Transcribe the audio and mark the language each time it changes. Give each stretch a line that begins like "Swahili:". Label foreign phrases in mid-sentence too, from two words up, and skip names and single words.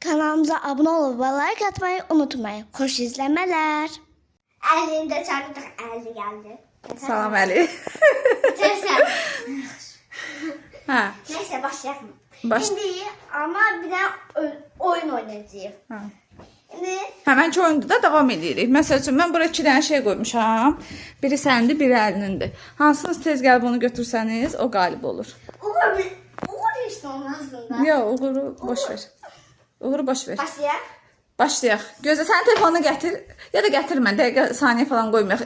Turkish: Kanalımıza abone olup ve like atmayı unutmayın. Hoş izlemeler. Elinde çarptık, elde geldi.
Azerbaijani: Salam Əli.
Turkish: Sen. Ha. Neyse başlayalım. Baş- Şimdi ama bir de oyun oynayacağız. Ha. Şimdi
Azerbaijani: Həmənki oyunda da davam edirik. Məsəl üçün mən bura 2 dənə şey qoymuşam. Biri sənindir, biri Əlinindir. Hansınız tez gəlib onu götürsəniz, o qalib olur.
Turkish: Uğur işte onun aslında.
Azerbaijani: Yox, Uğuru boş ver. Uğuru boş ver.
Turkish: Başlayalım.
Azerbaijani: Başlayaq. Gözlə, sən telefonunu gətir. Ya da gətirmə, dəqiqə, saniyə falan qoymayaq.